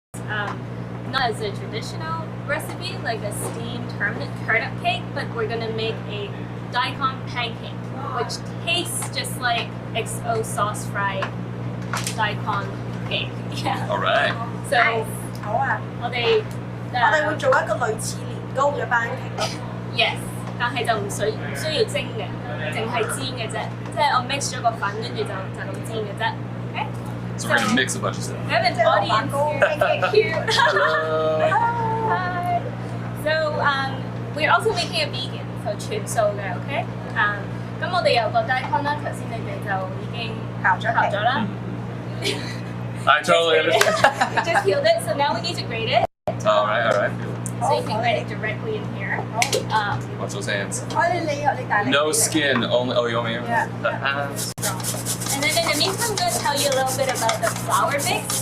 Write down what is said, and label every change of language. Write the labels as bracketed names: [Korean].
[English] Not as a traditional recipe, like a steamed turnip cake, but we're gonna make a daikon pancake, which tastes just like XO sauce fried daikon cake. Yeah. All right. So [Cantonese] 好啊，我哋我哋會做一個類似年糕嘅班戟咯。 yes，但係就唔需要蒸嘅，淨係煎嘅啫。即係我 mix 咗個粉，跟住就咁煎嘅啫。 [English] Okay? So we're gonna mix a bunch of stuff. We have an audience here. Cute. Hello. Hi. So we're also making a vegan, so [Cantonese] 全素嘅， [English] OK？ [Cantonese] 咁我哋有個 daikon 啦，頭先你哋就已經烤咗啦。 [English] I totally understand. We just peeled it, so now we need to grate it. All right. So you can grate it directly in here. Watch those hands. [Cantonese] 你大力 [English] No skin, only. Oh, you want me? Yeah. And then in the meantime, I'm going to tell you a little bit about the flour mix.